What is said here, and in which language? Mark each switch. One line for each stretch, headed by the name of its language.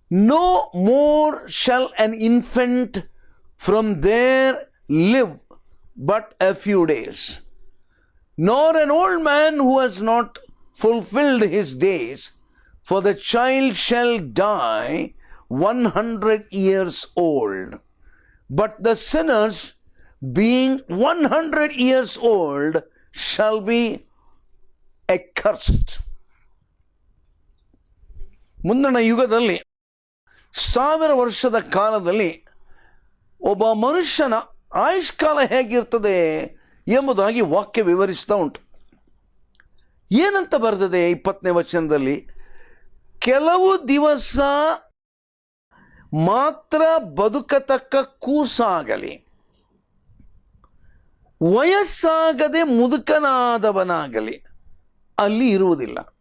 English: No more shall an infant from there live but a few days, nor an old man who has not fulfilled his days, for the child shall die 100 years old. But the sinners, being 100 years old, shall be accursed.
Kannada: ಮುಂದಿನ ಯುಗದಲ್ಲಿ 1000 ವರ್ಷದ ಕಾಲದಲ್ಲಿ ಒಬ್ಬ ಮನುಷ್ಯನ ಆಯುಷ್ಕಾಲ ಹೇಗಿರ್ತದೆ ಎಂಬುದಾಗಿ ವಾಕ್ಯ ವಿವರಿಸ್ತಾ ಉಂಟು. ಏನಂತ ಬರ್ತದೆ 20ನೇ ವಚನದಲ್ಲಿ? ಕೆಲವು ದಿವಸ ಮಾತ್ರ ಬದುಕತಕ್ಕ ಕೂಸಾಗಲಿ, ವಯಸ್ಸಾಗದೆ ಮುದುಕನಾದವನಾಗಲಿ ಅಲ್ಲಿ ಇರುವುದಿಲ್ಲ.